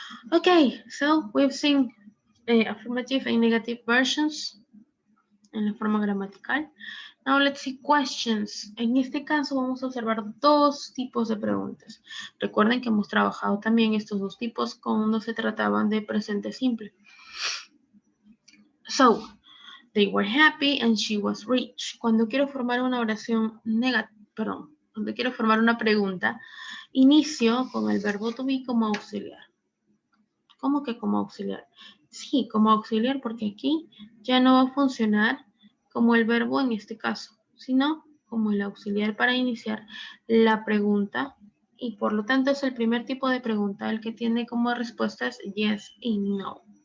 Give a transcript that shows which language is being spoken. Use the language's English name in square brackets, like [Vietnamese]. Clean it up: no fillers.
[English] Okay, so we've seen affirmative and negative versions [Spanish] en la forma gramatical. [English] Now let's see questions. [Spanish] En este caso vamos a observar dos tipos de preguntas. Recuerden que hemos trabajado también estos dos tipos cuando se trataban de presente simple. [English] So, they were happy and she was rich. [Spanish] Cuando quiero formar una oración cuando quiero formar una pregunta, inicio con el verbo to be como auxiliar. ¿Cómo que como auxiliar? Sí, como auxiliar porque aquí ya no va a funcionar como el verbo en este caso, sino como el auxiliar para iniciar la pregunta y por lo tanto es el primer tipo de pregunta el que tiene como respuestas yes y no.